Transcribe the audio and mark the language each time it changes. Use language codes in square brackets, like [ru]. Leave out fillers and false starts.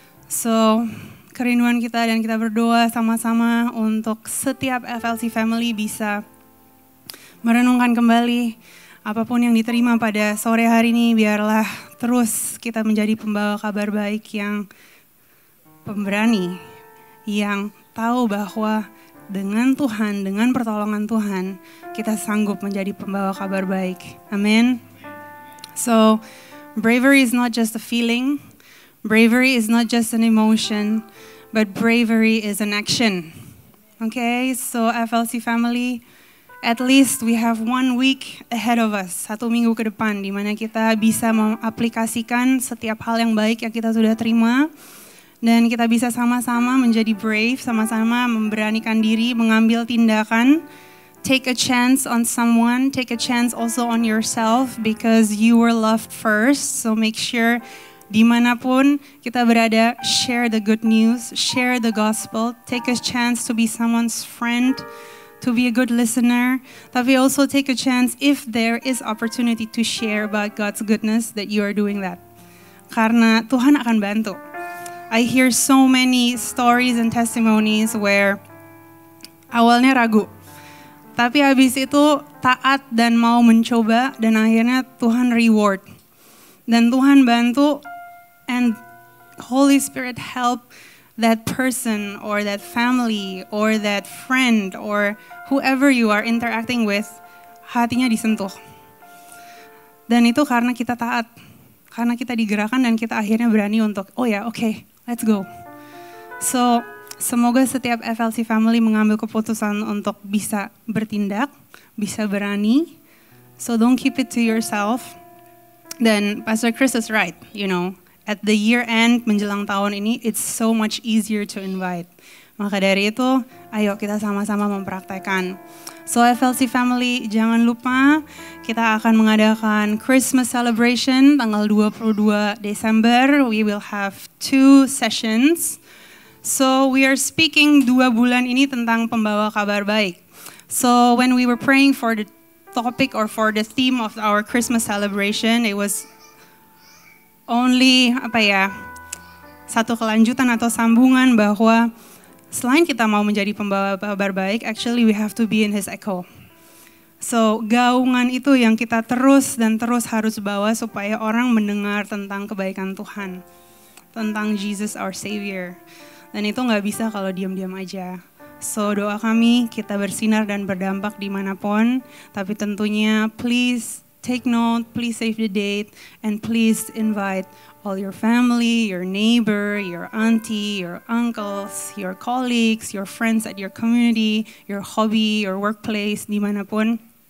[id] So, kerinduan kita dan kita berdoa sama-sama untuk setiap FLC family bisa merenungkan kembali apapun yang diterima pada sore hari ini, biarlah terus kita menjadi pembawa kabar baik yang pemberani, yang tahu bahwa dengan Tuhan, dengan pertolongan Tuhan, kita sanggup menjadi pembawa kabar baik. Amin. [en] So, bravery is not just a feeling, bravery is not just an emotion, but bravery is an action. Okay, so FLC family, at least we have 1 week ahead of us, [id] 1 minggu ke depan, di mana kita bisa mengaplikasikan setiap hal yang baik yang kita sudah terima. Dan kita bisa sama-sama menjadi brave, sama-sama memberanikan diri, mengambil tindakan. [en] Take a chance on someone, take a chance also on yourself because you were loved first. So make sure [id] dimanapun kita berada, [en] share the good news, share the gospel. Take a chance to be someone's friend, to be a good listener, tapi also take a chance if there is opportunity to share about God's goodness that you are doing that. [id] Karena Tuhan akan bantu. [en] I hear so many stories and testimonies where [id] awalnya ragu, tapi habis itu taat dan mau mencoba dan akhirnya Tuhan reward. Dan Tuhan bantu [en] and Holy Spirit help that person or that family or that friend or whoever you are interacting with, [id] hatinya disentuh. Dan itu karena kita taat, karena kita digerakkan dan kita akhirnya berani untuk, oh ya, oke, [en] let's go. [id] So, semoga setiap FLC family mengambil keputusan untuk bisa bertindak, bisa berani. [en] So don't keep it to yourself. Dan Pastor Chris is right, you know, at the year end [id] menjelang tahun ini, [en] it's so much easier to invite. [id] Maka dari itu, ayo kita sama-sama mempraktekkan. So FLC family, jangan lupa kita akan mengadakan Christmas celebration tanggal 22 Desember. [en] We will have 2 sessions. So we are speaking [id] 2 bulan ini tentang pembawa kabar baik. [en] So when we were praying for the topic or for the theme of our Christmas celebration, it was only [id] satu kelanjutan atau sambungan bahwa selain kita mau menjadi pembawa kabar baik, [en] actually we have to be in His echo. [id] So gaungan itu yang kita terus dan terus harus bawa supaya orang mendengar tentang kebaikan Tuhan, tentang Jesus our Savior. Dan itu nggak bisa kalau diam-diam aja. So doa kami kita bersinar dan berdampak dimanapun, tapi tentunya [en] please take note, please save the date, and please invite all your family, your neighbor, your auntie, your uncles, your colleagues, your friends at your community, your hobby, your workplace, [id] dimanapun.